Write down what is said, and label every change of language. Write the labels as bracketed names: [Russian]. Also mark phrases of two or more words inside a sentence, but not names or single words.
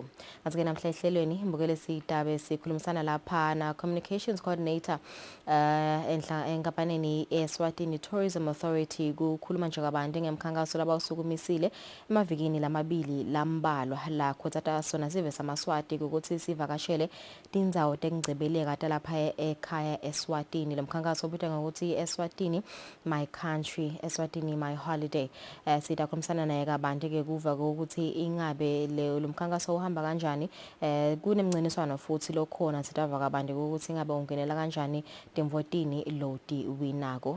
[Swati] Kanti ke namhla ehlelweni imbukele sitabe sikhulumisana lapha na [English] communications coordinator [Swati] enkampanini Eswatini Tourism Authority kukhuluma nje kabantu ngemkhankaso labawusukumisile emavikini lamabili lambalwa la khotsata sona sive samaswati ukuthi sivakashele tindzawo tekungcebeleka talapha ekhaya Eswatini. [English] Lomkhankaso ubitwa ngokuthi Eswatini my country, Eswatini my holiday. Sitakhulumisana naye kabantu ke kuva ukuthi ingabe lomkhankaso uhamba kanjani. Kunemnciniswano futhi lokhona sitava kabantu ukuthi ingabe ungenela kanjani temvotini loti winako.